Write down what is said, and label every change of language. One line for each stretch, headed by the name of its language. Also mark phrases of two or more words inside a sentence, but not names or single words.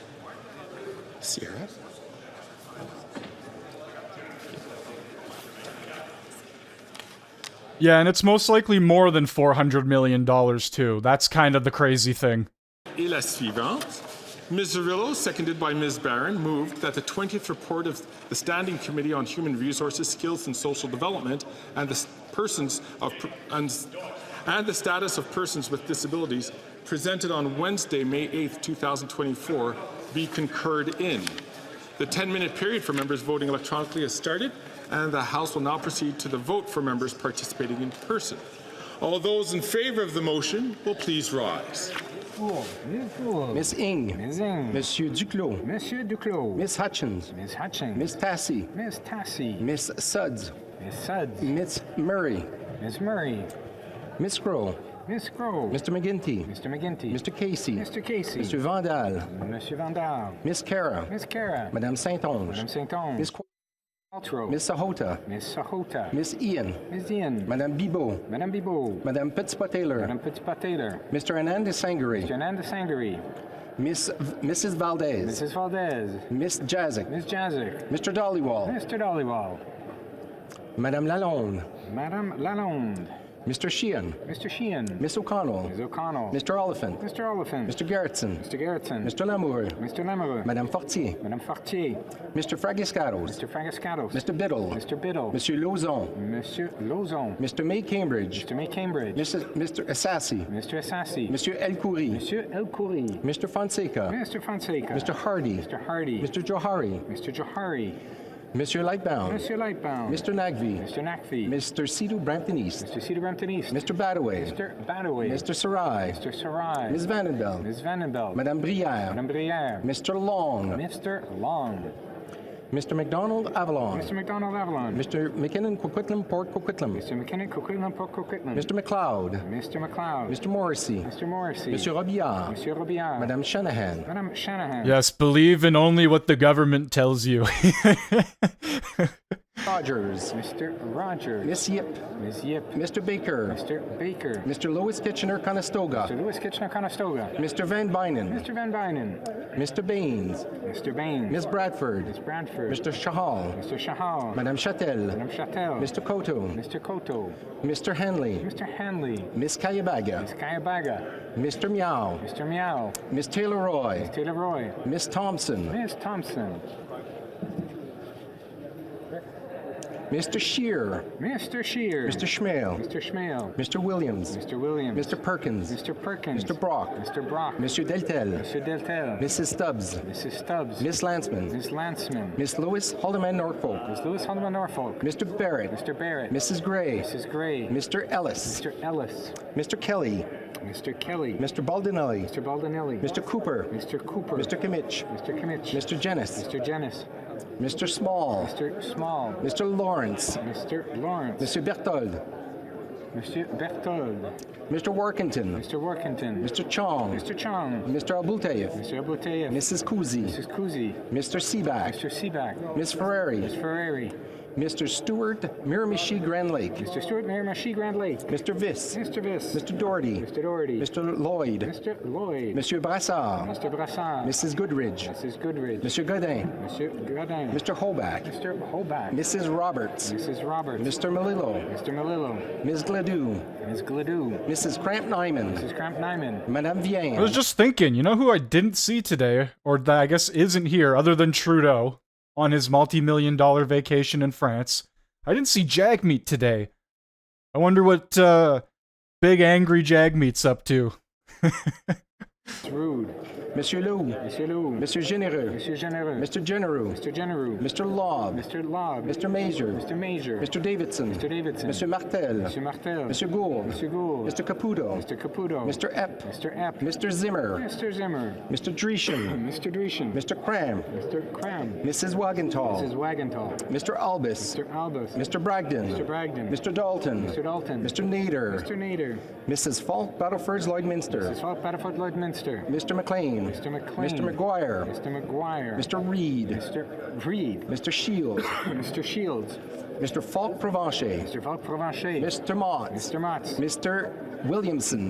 English: Sierra? Yeah, and it's most likely more than $400 million too. That's kind of the crazy thing.
French: Et la suivante.
English: Ms. Zerillo, seconded by Ms. Barron, moved that the 20th report of the Standing Committee on Human Resources, Skills and Social Development and the status of persons with disabilities presented on Wednesday, May 8th, 2024, be concurred in. The 10-minute period for members voting electronically has started, and the House will now proceed to the vote for members participating in person. All those in favour of the motion will please rise. Miss Ing. Ms. Ing. Monsieur Duclos. Monsieur Duclos. Miss Hutchins. Ms. Hutchins. Miss Tassie. Ms. Tassie. Miss Suds. Ms. Suds. Miss Murray. Ms. Murray. Miss Grohl. Ms. Grohl. Mr. McGinty. Mr. McGinty. Mr. Casey. Mr. Casey. Mr. Vandal. Monsieur Vandal. Miss Cara. Miss Cara. Madame Saint-Onge. Madame Saint-Onge. Miss Qualtrough. Miss Sahota. Miss Sahota. Miss Ian. Miss Ian. Madame Bibot. Madame Bibot. Madame Petitpas-Taylor. Madame Petitpas-Taylor. Mr. Hernandez Sangare. Mr. Hernandez Sangare. Mrs. Valdez. Mrs. Valdez. Miss Jazik. Miss Jazik. Mr. Dollywall. Mr. Dollywall. Madame Lalonde. Madame Lalonde. Mr. Sheehan. Mr. Sheehan. Miss O'Connell. Ms. O'Connell. Mr. Oliphant. Mr. Oliphant. Mr. Gerritsen. Mr. Gerritsen. Mr. Lamoureux. Mr. Lamoureux. Madame Fortier. Madame Fortier. Mr. Fragiscatos. Mr. Fragiscatos. Mr. Biddle. Mr. Biddle. Monsieur Lauzon. Monsieur Lauzon. Mr. May Cambridge. Mr. May Cambridge. Mr. Assassi. Mr. Assassi. Monsieur El Khoury. Monsieur El Khoury. Mr. Fonseca. Mr. Fonseca. Mr. Hardy. Mr. Hardy. Mr. Johari. Mr. Johari. Monsieur Lightbound. Monsieur Lightbound. Mr. Nagvi. Mr. Nagvi. Mr. Sidhu Brampton East. Mr. Cedar Brampton East. Mr. Badaway. Mr. Badaway. Mr. Sarai. Mr. Sarai. Ms. Vandenbeld. Ms. Vandenbeld. Madame Brière. Madame Brière. Mr. Long. Mr. Long. Mr. McDonald Avalon. Mr. McDonald Avalon. Mr. McKinnon Coquitlam Port Coquitlam. Mr. McKinnon Coquitlam Port Coquitlam. Mr. McLeod. Mr. McLeod. Mr. Morrissey. Mr. Morrissey. Monsieur Robillard. Monsieur Robillard. Madame Shanahan. Madame Shanahan. Yes, believe in only what the government tells you. Rogers. Mr. Rogers. Miss Yip. Miss Yip. Mr. Baker. Mr. Baker. Mr. Lewis Kitchener Conestoga. Mr. Lewis Kitchener Conestoga. Mr. Van Bynen. Mr. Van Bynen. Mr. Baines. Mr. Baines. Miss Bradford. Miss Bradford. Mr. Shahal. Mr. Shahal. Madame Chatel. Madame Chatel. Mr. Koto. Mr. Koto. Mr. Henley. Mr. Hanley. Miss Kayabaga. Miss Kayabaga. Mr. Meow. Mr. Meow. Miss Taylor Roy. Miss Taylor Roy. Miss Thompson. Miss Thompson. Mr. Shear. Mr. Shear. Mr. Schmale. Mr. Schmale. Mr. Williams. Mr. Williams. Mr. Perkins. Mr. Perkins. Mr. Brock. Mr. Brock. Monsieur Deltel. Monsieur Deltel. Mrs. Stubbs. Mrs. Stubbs. Miss Lanceman. Miss Lanceman. Miss Lewis Haldeman Norfolk. Miss Lewis Haldeman Norfolk. Mr. Barrett. Mr. Barrett. Mrs. Gray. Mrs. Gray. Mr. Ellis. Mr. Ellis. Mr. Kelly. Mr. Kelly. Mr. Baldinelli. Mr. Baldinelli. Mr. Cooper. Mr. Cooper. Mr. Kimmich. Mr. Kimmich. Mr. Jennis. Mr. Jennis. Mr. Small. Mr. Small. Mr. Lawrence. Mr. Lawrence. Mr. Berthold. Monsieur Berthold. Mr. Workington. Mr. Workington. Mr. Chong. Mr. Chong. Mr. Abultayev. Mr. Abultayev. Mrs. Kuzi. Mrs. Kuzi. Mr. Seaback. Mr. Seaback. Miss Ferrari. Miss Ferrari. Mr. Stewart Miramichi Grand Lake. Mr. Stewart Miramichi Grand Lake. Mr. Viss. Mr. Viss. Mr. Doherty. Mr. Doherty. Mr. Lloyd. Mr. Lloyd. Monsieur Brassard. Mr. Brassard. Mrs. Goodridge. Mrs. Goodridge. Monsieur Godin. Monsieur Godin. Mr. Hoback. Mr. Hoback. Mrs. Roberts. Mrs. Roberts. Mr. Melillo. Mr. Melillo. Ms. Gladue. Ms. Gladue. Mrs. Cramp Nyman. Mrs. Cramp Nyman. Madame Vienne. I was just thinking, you know who I didn't see today, or that I guess isn't here, other than Trudeau, on his multi-million-dollar vacation in France? I didn't see Jagmeet today. I wonder what big angry Jagmeet's up to. It's rude. Monsieur Lou. Monsieur Lou. Monsieur Généreux. Monsieur Généreux. Mr. Genereux. Mr. Genereux. Mr. Lobb. Mr. Lobb. Mr. Major. Mr. Major. Mr. Davidson. Mr. Davidson. Monsieur Martel. Monsieur Martel. Monsieur Gould. Monsieur Gould. Mr. Caputo. Mr. Caputo. Mr. Epp. Mr. Epp. Mr. Zimmer. Mr. Zimmer. Mr. Dreeshen. Mr. Dreeshen. Mr. Cram. Mr. Cram. Mrs. Wagenthal. Mrs. Wagenthal. Mr. Albus. Mr. Albus. Mr. Bragdon. Mr. Bragdon. Mr. Dalton. Mr. Dalton. Mr. Nader. Mr. Nader. Mrs. Falk Battleford Lloydminster. Mrs. Falk Battleford Lloydminster. Mr. McLean. Mr. McLean. Mr. McGuire. Mr. McGuire. Mr. Reed. Mr. Reed. Mr. Shields. Mr. Shields. Mr. Falk Provencher. Mr. Falk Provencher. Mr. Mott. Mr. Motts. Mr. Williamson.